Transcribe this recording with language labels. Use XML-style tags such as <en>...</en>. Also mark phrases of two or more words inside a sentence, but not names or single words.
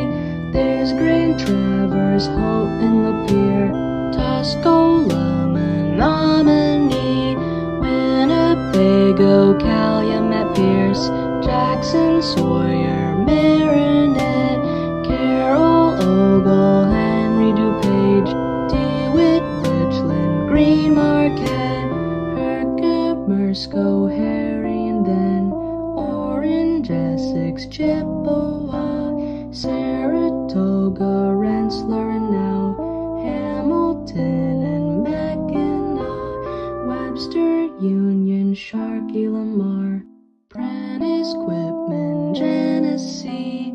<en>There's Grand Traverse, Houghton, Lapeer, Tuscola, Menominee, Winnebago, Calumet, Pierce, Jackson, Sawyer, Marinette, Carroll, Ogle, Henry, DuPage, DeWitt, Richland, Green, Marquette, Herkimer, Mersco, Harry, and then Orange, Essex, Chippewa, Saratoga, Rensselaer, and now Hamilton and Mackinac, Webster, Union, Sharkey, Lamar, Prentice, Quitman, Genesee.</en>